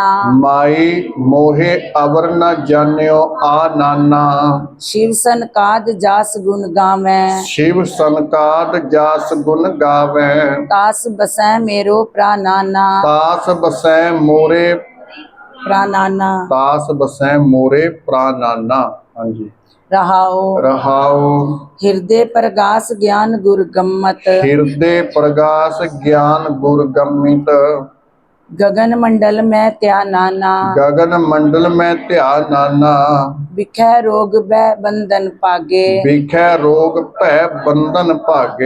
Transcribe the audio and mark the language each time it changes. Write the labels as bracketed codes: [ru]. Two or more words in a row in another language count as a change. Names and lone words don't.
[pa] ਮਾਈ ਮੋਹੇ ਅਵਰ ਨ ਜਾਨ੍ਯੋ ਆ ਨਾਨਾ। ਸ਼ਿਵ ਸਨ ਕਾਦ ਜਾਸ ਗੁਣ ਗਾਵੇ ਸ਼ਿਵ ਸਨਕਾਦ ਜਾਸ ਗੁਣ ਗਾਵੇ ਤਾਸ ਬਸੈ ਮੇਰੋ ਪ੍ਰਾਣਾਨਾ ਤਾਸ ਬਸੈ ਮੋਰੇ प्राणाना ਤਾਸ ਬਸੈ ਮੋਰੇ ਪ੍ਰਾਣਾਨਾ। ਹਾਂ ਜੀ। रहाओ रहाओ ਹ੍ਰਿਦਯ ਪ੍ਰਗਾਸ ਗ੍ਯਾਨ ਗੁਰ ਗੱਮਤ ਹ੍ਰਿਦਯ ਪ੍ਰਗਾਸ ਗ੍ਯਾਨ ਗੁਰ ਗੱਮਿਤ। ਗਗਨ ਮੰਡਲ ਮੇਂ ਤ੍ਯਾ ਨਾਨਾ ਗਗਨ ਮੰਡਲ ਮੇਂ ਧ੍ਯਾਨ ਨਾਨਾ। ਬਿਖੈ ਰੋਗ ਬੈ ਬੰਧਨ ਪਾਗੇ ਬਿਖੈ ਰੋਗ ਭੈ ਬੰਧਨ ਭਾਗੇ।